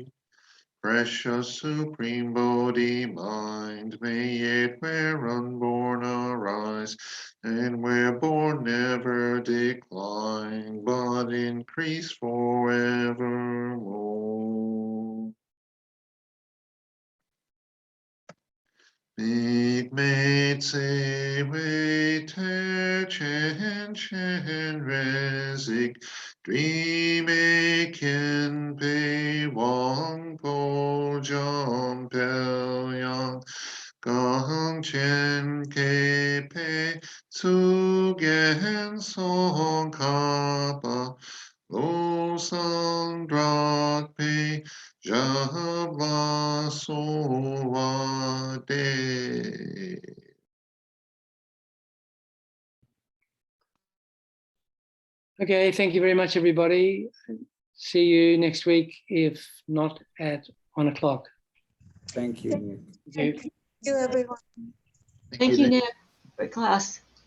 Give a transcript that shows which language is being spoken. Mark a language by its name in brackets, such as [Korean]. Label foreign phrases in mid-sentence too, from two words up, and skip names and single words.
[English] Precious supreme Bodhi mind, may it where unborn arise, and where born never decline, but increase forevermore. [Tibetan] དམིགས་མེད་བརྩེ་བའི་གཏེར་ཆེན་སྤྱན་རས་གཟིགས, དྲི་མེད་མཁྱེན་པའི་དབང་པོ་འཇམ་དཔལ་དབྱངས། གངས་ཅན་མཁས་པའི་གཙུག་རྒྱན་ཙོང་ཁ་པ། བློ་བཟང་གྲགས་པའི་ཞབས་ལ་གསོལ་བ་འདེབས. [English] Okay, thank you very much, everybody. See you next week, if not at 1 o'clock. Thank you, Nick. Thank you. Thank you, everyone. Thank you, Nick. Great class.